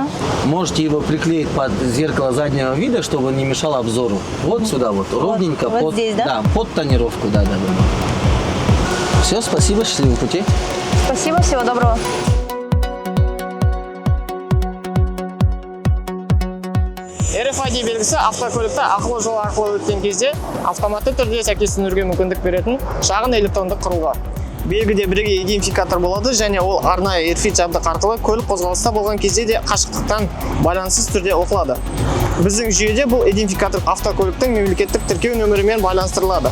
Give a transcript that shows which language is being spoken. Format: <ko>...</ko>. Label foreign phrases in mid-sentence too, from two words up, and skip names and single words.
<ru>Можете его приклеить под зеркало заднего вида, чтобы он не мешал обзору. Вот сюда вот, ровненько. Вот здесь, да? Да, под тонировку, да. Все, спасибо, счастливого пути. Спасибо, всего доброго.</ru> <kk>RFID белгісі автокөлікті ақылы жол арқылы өткен кезде автоматты түрде сәйкестендіруге мүмкіндік беретін шағын электрондық құрылғы. Белгіде бірегей идентификатор болады және ол арнайы RFID жабдық арқылы көлік қозғалыста болған кезде де қашықтықтан байланыссыз түрде оқылады. Біздің жүйеде бұл идентификатор автокөліктің мемлекеттік тіркеу нөмірімен байланыстырылады.</kk>